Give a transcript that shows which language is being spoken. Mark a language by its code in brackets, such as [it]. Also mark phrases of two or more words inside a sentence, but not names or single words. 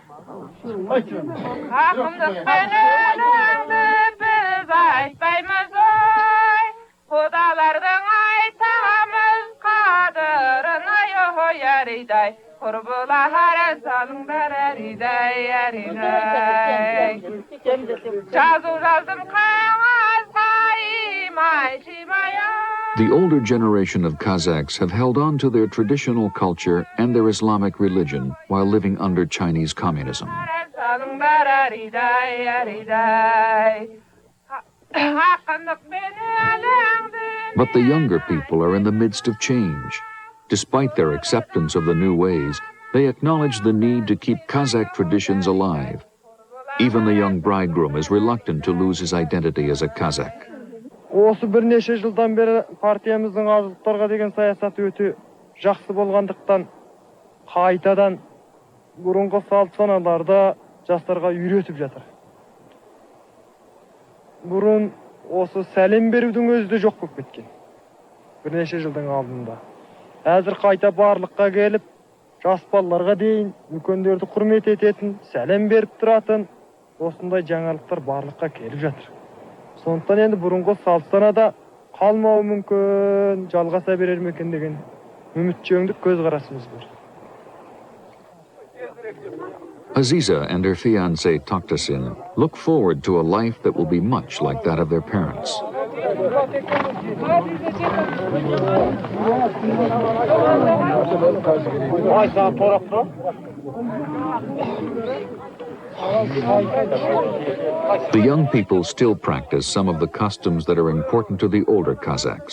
[kk] Ақындықпен өлеңді біз айтпаймыз ой, құдалардың айтамыз қадырын ой әридай, құрбылар салыңдар әридай, әридай. Жазу жаздым қағазға имай жимай. [en] The older generation of Kazakhs have held on to their traditional culture and their Islamic religion while living under Chinese communism. But the younger people are in the midst of change. Despite their acceptance of the new ways, they acknowledge the need to keep Kazakh traditions alive. Even the young bridegroom is reluctant to lose his identity as a Kazakh. [kk] Осы бірнеше жылдан бері партиямыздың азаматтарға деген саясаты өте жақсы болғандықтан қайтадан бұрынғы салт саналарды жастарға үйретіп жатыр. Бұрын осы сәлем берудің өзі де жоқ болып кеткен. Бірнеше жылдың алдында. Әзір қайта барлыққа келіп, жас балаларға дейін үлкендерді құрмет ететін, сәлем беріп тұратын, осындай жаңалықтар барлыққа келіп жатыр. Сондықтан енді бұрынғы салт санада қалмауы мүмкін, жалғаса берер ме екен деген үмітчеңдік көзқарасымыз бар. [en] Aziza and her fiancé Toktasin look forward to a life that will be much like that of their parents. The young people still practice some of the customs that are important to the older Kazakhs.